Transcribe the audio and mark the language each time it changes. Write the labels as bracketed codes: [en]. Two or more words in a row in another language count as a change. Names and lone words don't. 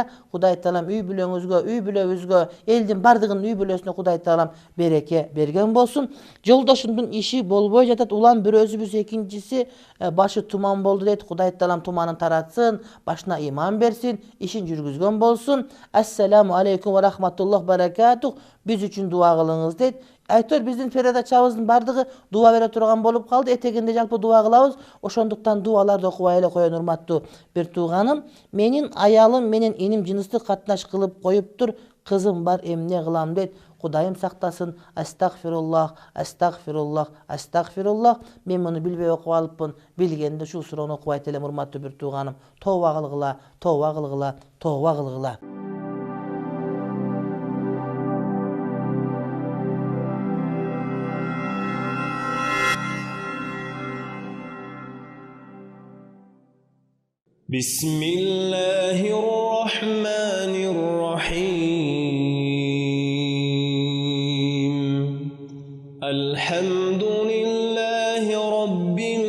[ky] Кудай таалам үй бүлөбүзгө, элдин бардыгынын үй бүлөсүнө Кудай таалам береке берген болсун. Жолдошумдун иши болбой жатат. Улам бирөөсүбүз, экинчиси башы туман болду дейт. Кудай таалам туманын таратсын, башына иман берсин, ишин жүргүзгөн болсун. [ar] السلام عليكم ورحمة الله بركاته. [ky] Биз үчүн дуа кылыңыз дейт. Айтор биздин передачабыздын бардыгы дуа бере турган болуп калды. Этегинде жалпы дуа кылабыз. Ошондуктан дуаларды окубай эле коеюн урматтуу бир тууганым. Менин аялым менен иним жыныстык катнаш кылып коюптур. Кызым бар, эмне кылам дейт. Кудайым сактасын. Астагфируллах, астагфируллах, астагфируллах. Мен муну билбей окуп алыпмын. Билгенде ушул суроону окубайт элем урматтуу бир тууганым. Тооба кылгыла, тооба кылгыла, тооба кылгыла. [ar] بسم الله الرحمن الرحيم الحمد لله رب